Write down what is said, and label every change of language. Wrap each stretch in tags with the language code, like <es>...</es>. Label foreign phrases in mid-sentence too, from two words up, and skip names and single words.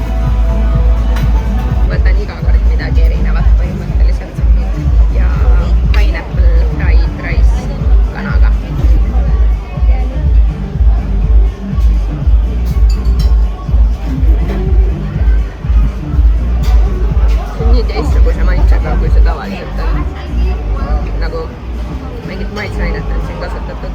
<et>Võtan iga kord midagi erinevat põhimõtteliselt. Ja</et> <en>pineapple fried rice</en> <et>kanaga. See on nii teistsuguse maitsega, kui see tavaliselt on. Nagu mingit maitsainet on siin kasutatud.</et>